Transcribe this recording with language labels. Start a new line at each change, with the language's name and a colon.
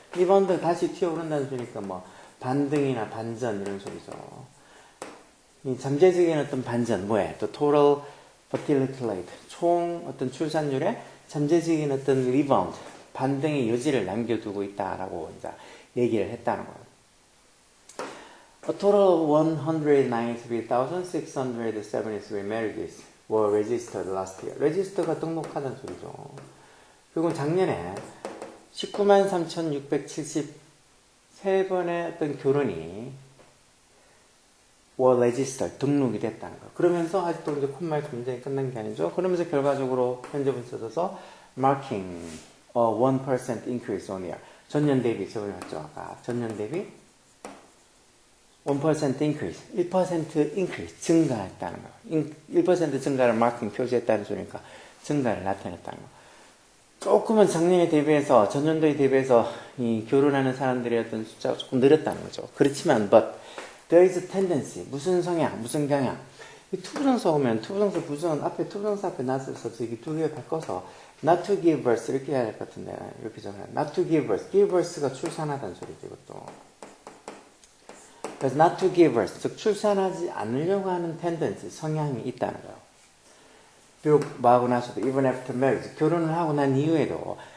Korean: rebound 다시 튀어오른다는 소리니까 뭐 반등이나 반전 이런 소리죠. 이 잠재적인 어떤 반전, 뭐예요?
English: The total fertility rate.
Korean: 총 어떤 출산율에 잠재적인 어떤 rebound, 반등의 여지를 남겨두고 있다라고 이제 얘기를 했다는 거예요.
English: A total of 193,673 marriages were registered last year.
Korean: register가 등록하다는 소리죠. 그리고 작년에 193,673번의 어떤 결혼이
English: were registered,
Korean: 등록이 됐다는 거. 그러면서 아직도 이제 콤마에서 문제가 끝난 게 아니죠. 그러면서 결과적으로 현재분 써져서
English: marking a 1% increase on year.
Korean: 전년 대비, 저번에 봤죠? 아까 전년 대비
English: 1% increase, 1% increase,
Korean: 증가했다는 거. 1% 증가를 marking 표시했다는 소리니까 증가를 나타냈다는 거. 조금은 작년에 대비해서, 전년도에 대비해서 이 결혼하는 사람들의 어떤 숫자가 조금 늘었다는 거죠. 그렇지만,
English: but there is a tendency.
Korean: 무슨 성향, 무슨 경향. 이 투부정사 오면, 투부정사, 부정, 앞에 투부정사 앞에 놨어서 저기 두 개 바꿔서
English: not to give birth
Korean: 이렇게 해야 될 것 같은데, 이렇게 적어요.
English: not to give birth.
Korean: give birth가 출산하다는 소리죠, 이것도. 그래서
English: not to give birth,
Korean: 즉 출산하지 않으려고 하는 tendency, 성향이 있다는 거예요. 비록 뭐하고 나서도
English: even after marriage,
Korean: 결혼을 하고 난 이후에도